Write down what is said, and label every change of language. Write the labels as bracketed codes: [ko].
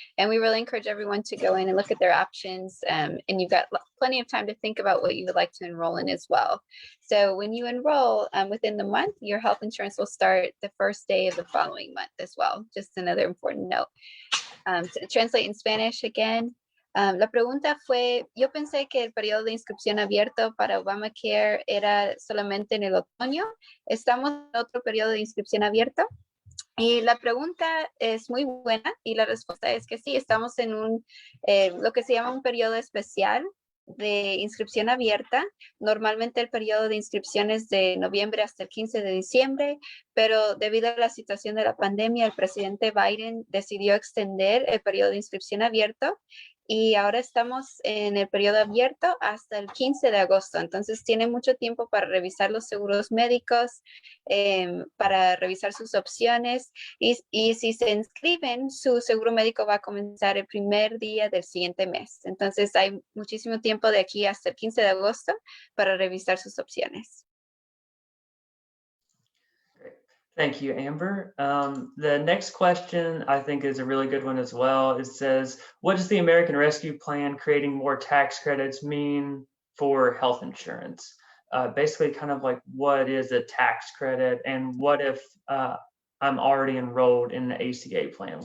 [en] And we really encourage everyone to go in and look at their options. And you've got plenty of time to think about what you would like to enroll in as well. So when you enroll within the month, your health insurance will start the first day of the following month as well. Just another important note. To translate in Spanish again. [es] La pregunta fue, yo pensé que el periodo de inscripción abierto para Obamacare era solamente en el otoño. ¿Estamos en otro periodo de inscripción abierto? Y la pregunta es muy buena y la respuesta es que sí, estamos en lo que se llama un periodo especial de inscripción abierta. Normalmente el periodo de inscripción es de noviembre hasta el 15 de diciembre, pero debido a la situación de la pandemia, el presidente Biden decidió extender el periodo de inscripción abierto y ahora estamos en el periodo abierto hasta el 15 de agosto. Entonces tienen mucho tiempo para revisar los seguros médicos, para revisar sus opciones y si se inscriben, su seguro médico va a comenzar el primer día del siguiente mes. Entonces hay muchísimo tiempo de aquí hasta el 15 de agosto para revisar sus opciones. [en] Thank you, Amber. The next question I think is a really good one as well. It says, what does the American Rescue Plan creating more tax credits mean for health insurance? Basically kind of like, what is a tax credit, and what if I'm already enrolled in the ACA plan?